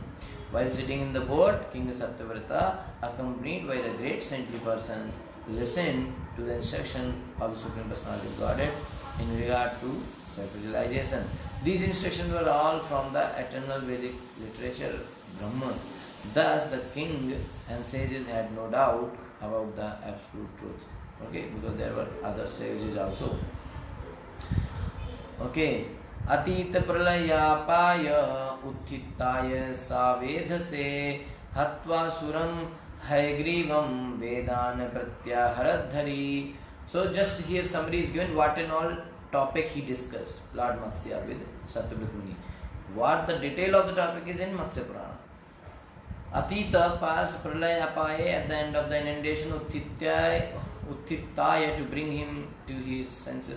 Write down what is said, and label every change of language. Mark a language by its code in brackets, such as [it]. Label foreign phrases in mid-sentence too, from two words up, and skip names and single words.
[en] While sitting in the boat, King Satyavrata, accompanied by the great saintly persons, listened to the instruction of the Supreme Personality of Godhead in regard to self-realization. These instructions were all from the eternal Vedic literature, Brahman. Thus, the king and sages had no doubt about the absolute truth. Okay, because there were other sages also. Okay. [sa] Atit pralayapaya uttitaya savedhase hatva suram haigrivam vedana pratyaharadhari. [en] So just here summary is given what and all topic he discussed, Lord Matsya with Satyavrat Muni. What the detail of the topic is in Matsya Purana. Atita past [sa] pralaya apaye, [en] at the end of the inundation, Utthitaya to bring him to his senses.